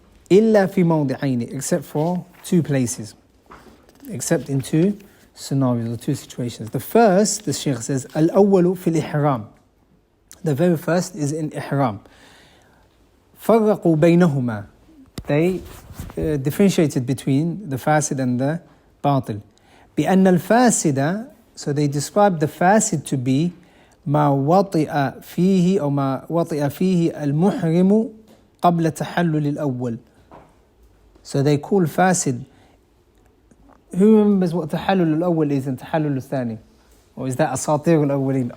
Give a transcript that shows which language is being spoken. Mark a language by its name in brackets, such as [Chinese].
[Arabic] إلا في موضعين, [English] except for 2 places. Except in 2 scenarios or 2 situations. The first, the Shaykh says, [Arabic] الأول في الإحرام. [English] The very first is in Ihram. [Arabic] فرقوا بينهما. [English] They differentiated between the Fasid and the Batil. [Arabic] بأن الفاسد, [English] so they described the Fasid to be [Arabic] ما وطئ فيه أو ما وطئ فيه المحرم قبل تحلل الأول. [English] So they call Fasid. Who remembers what تحلل الأول is and تحلل الثاني? Or is that [Arabic] أساطير الأولين?